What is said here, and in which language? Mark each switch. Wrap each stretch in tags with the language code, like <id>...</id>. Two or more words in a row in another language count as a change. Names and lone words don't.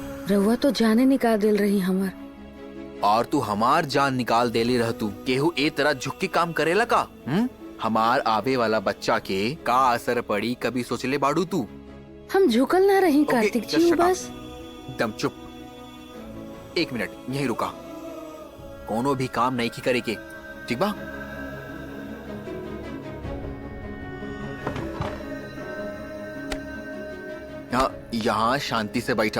<bho>रउआ तो जाने निकाल दिल रही हमार। और तू हमार जान निकाल देली रह तू। केहू ए तरह झुक के काम करेला का? हमार आवे वाला बच्चा के का असर पड़ी कभी सोचले बाड़ू तू? हम झुकल ना रही</bho> <en>Okay, कार्तिक just जी, shut up.</en> <bho>बस दम चुप। 1 मिनट यहीं रुका। कोनो भी काम नहीं की करे के, ठीक बा? यहाँ शांति से बैठा।</bho>